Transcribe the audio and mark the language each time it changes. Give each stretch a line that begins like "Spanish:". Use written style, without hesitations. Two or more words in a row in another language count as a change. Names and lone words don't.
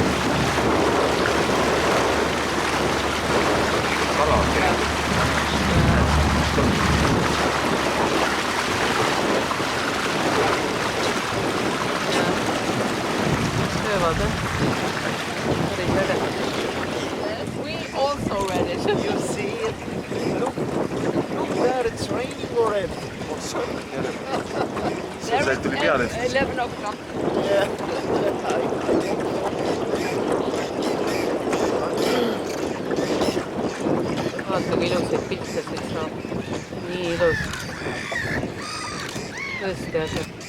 Estonian: Kala. Söövad, päris ägedad.
English: also read it. You see it? Look there, it's raining already.
Estonian: See tuli peale.
English: 11 o'clock. Yeah.
Estonian: Vaata, kui ilusaid pilte siit saab. Nii ilus. Tõesti asjad.